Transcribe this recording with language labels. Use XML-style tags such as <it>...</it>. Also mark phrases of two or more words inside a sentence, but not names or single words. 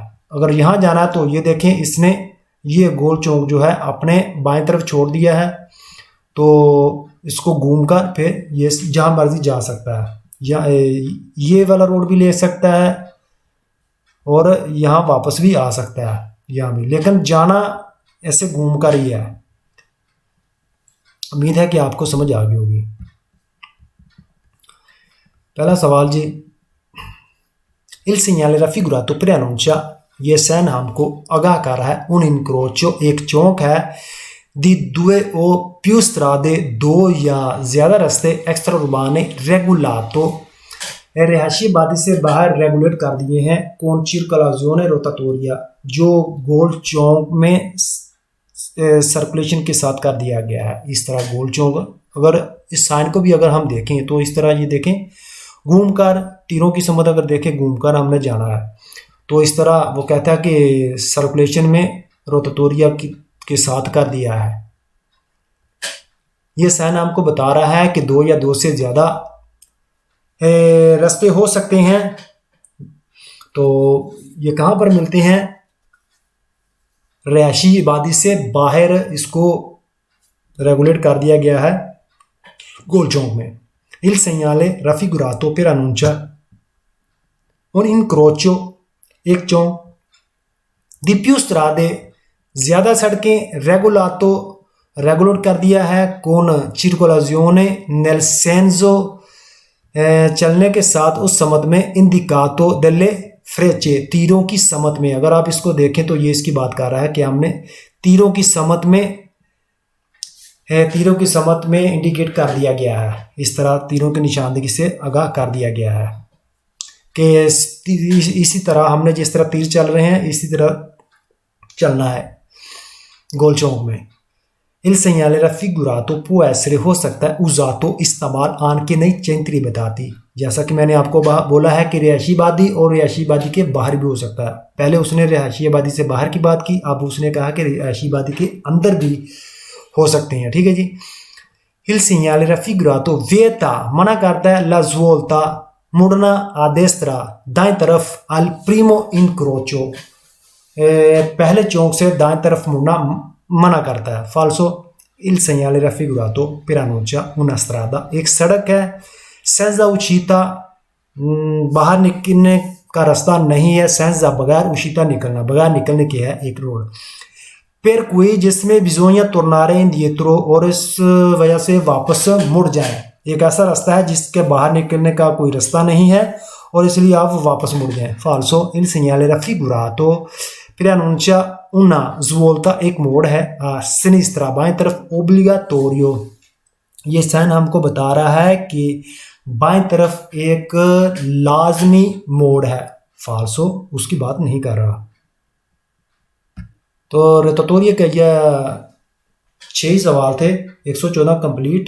<hi>अगर यहाँ जाना है तो ये देखें इसने ये गोल चौक जो है अपने बाएं तरफ छोड़ दिया है, तो इसको घूमकर फिर ये जहाँ मर्जी जा सकता है, या ये वाला रोड भी ले सकता है और यहाँ वापस भी आ सकता है यहाँ भी, लेकिन जाना ऐसे घूम कर ही है। उम्मीद है कि आपको समझ आ गई होगी। पहला सवाल जी,</hi> <it>il segnale raffigurato preannuncia,</it> <hi>ये साइन हमको आगाह कर रहा है,</hi> <it>un incrocio,</it> <hi>एक चौक है,</hi> <it>di due o più strade,</it> <hi>दो या ज्यादा रास्ते, एक्स्ट्रा उर्बाने regolato, रिहायशी आबादी से बाहर रेगुलेट कर दिए हैं,</hi> <it>con circolazione rotatoria,</it> <hi>जो गोल चौक में सर्कुलेशन के साथ कर दिया गया है। इस तरह गोल चौक, अगर इस साइन को भी अगर हम देखें तो इस तरह ये देखें, घूमकर तीरों की समत अगर देखें घूमकर हमने जाना है, तो इस तरह वो कहता है कि सर्कुलेशन में रोटेटोरिया के साथ कर दिया है। ये साइन हमको बता रहा है कि दो या दो से ज़्यादा रास्ते हो सकते हैं। तो ये कहाँ पर मिलते हैं? रिहायशी आबादी से बाहर इसको रेगुलेट कर दिया गया है गोल चौक में।</hi> <it>Il segnale raffigurato per annuncia un incrocio,</it> <hi>एक चौक,</hi> <it>di più strade,</it> <hi>ज़्यादा सड़कें, regolato, रेगुलेट कर दिया है,</hi> <it>con circolazione nel senso,</it> <hi>चलने के साथ उस समत में,</hi> <it>indicato delle frecce,</it> <hi>तीरों की समत में। अगर आप इसको देखें तो ये इसकी बात कर रहा है कि हमने तीरों की समत में तीरों की समत में इंडिकेट कर दिया गया है। इस तरह तीरों की निशानदेही से आगाह कर दिया गया है कि इसी तरह हमने जिस तरह तीर चल रहे हैं इसी तरह चलना है गोल चौक में।</hi> <it>Il segnale raffigurato può essere,</it> <hi>हो सकता है,</hi> <it>usato, इस्तेमाल, anche nei centri abitati,</it> <hi>जैसा कि मैंने आपको बोला है कि रिहायशी आबादी और रिहायशी आबादी के बाहर भी हो सकता है। पहले उसने रिहायशी आबादी से बाहर की बात की, अब उसने कहा कि रिहायशी आबादी के अंदर भी हो सकते हैं। ठीक है जी।</hi> <it>Il segnale raffigurato vieta,</it> <hi>मना करता है,</hi> <it>la svolta, मुड़ना, a destra,</it> <hi>दाएं तरफ,</hi> <it>al primo incrocio,</it> <hi>पहले चौक से दाएं तरफ मुड़ना मना करता है।</hi> <it>falso, il segnale raffigurato per annuncia una strada,</it> <hi>एक सड़क है,</hi> <it>senza uscita,</it> <hi>बाहर निकलने का रास्ता नहीं है, senza, बगैर, uscita, निकलना, बगैर निकलने की है एक रोड।</hi> <it>per cui, जिसमें bisogna tornare indietro,</it> <hi>और इस वजह से वापस मुड़ जाए, एक ऐसा रास्ता है जिसके बाहर निकलने का कोई रास्ता नहीं है और इसलिए आप वापस मुड़ जाएं।</hi> <it>falso, il segnale raffigurato preannuncia una svolta,</it> <hi>एक मोड़ है,</hi> <it>a sinistra,</it> <hi>बाएं तरफ, obbligatorio, ये साइन हमको बता रहा है कि बाएं तरफ एक लाजमी मोड़ है। falso, उसकी बात नहीं कर रहा। तो रोटेटोरिया के यह 6 सवाल थे, 114 कंप्लीट।</hi>